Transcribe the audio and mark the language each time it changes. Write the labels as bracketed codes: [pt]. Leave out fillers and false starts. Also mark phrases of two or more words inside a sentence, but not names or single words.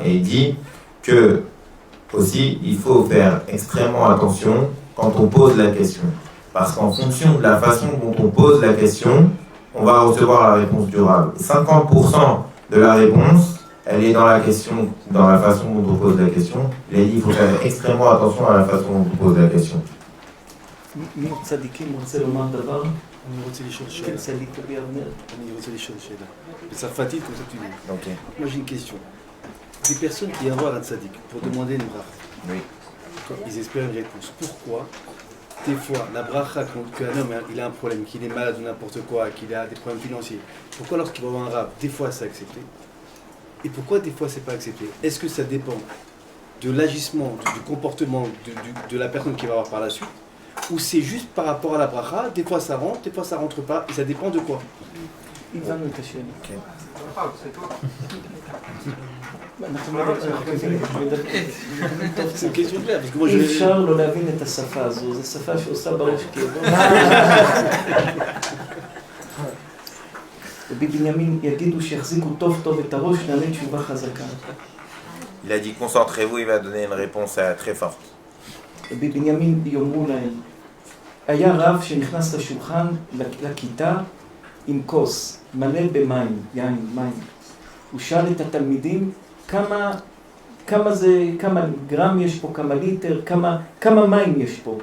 [fr] Et il dit que, aussi, il faut faire extrêmement attention quand on pose la question. Parce qu'en fonction de la façon dont on pose la question, on va recevoir la réponse du Rav. 50% de la réponse, elle est dans la question, dans la façon dont on pose la question. Il a dit qu'il faut faire extrêmement attention à la façon dont on pose la question. [he] מי צדיקים רוצה לומר דבר? אני רוצה לשאול שאלה. כן, צדיק רבי אבנר. אני רוצה לשאול שאלה. בצרפתית, [fr] comme ça tu dis. Ok. Moi j'ai une question. Des personnes qui viennent voir un tzaddik pour demander une bracha, Oui. ils espèrent une réponse. Pourquoi des fois la bracha, qu'un homme il a un problème, qu'il est malade ou n'importe quoi, qu'il a des problèmes financiers, pourquoi lorsqu'il va voir un rab, des fois c'est accepté et pourquoi des fois c'est pas accepté? Est-ce que ça dépend de l'agissement, du comportement de la personne qui va voir par la suite, ou c'est juste par rapport à la bracha, des fois ça rentre pas, et ça dépend de quoi? [he] הבנו את השאלה. כן. [fr] C'est une question claire, parce que moi [he] אי אפשר לא להבין את השפה הזו, זו שפה שעושה בראש כאבו. רבי בנימין יגידו שיחזיקו טוב טוב את הראש, נענה תשובה חזקה. [fr] Il a dit concentrez-vous, il va donner une réponse très forte. [he] רבי בנימין יאמרו להם, היה רב שנכנס לשולחן, לכיתה, עם כוס, מלא במים, יין, מים. הוא שאל את התלמידים כמה גרם יש פה, כמה ליטר, כמה מים יש פה.